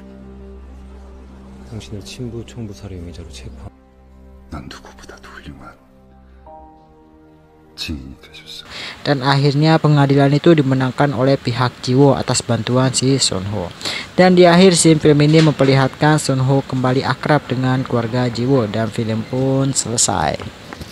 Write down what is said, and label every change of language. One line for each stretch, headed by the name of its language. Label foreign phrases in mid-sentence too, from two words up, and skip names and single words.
Korean: 당신을 친부 청부 살해 혐의자로 체포. 난 누구보다도 훌륭한 증인이 되셨어.
Indonesian: Dan akhirnya pengadilan itu dimenangkan oleh pihak Jiwo atas bantuan si Sunho. Dan di akhir scene film ini memperlihatkan Sunho kembali akrab dengan keluarga Jiwo dan film pun selesai.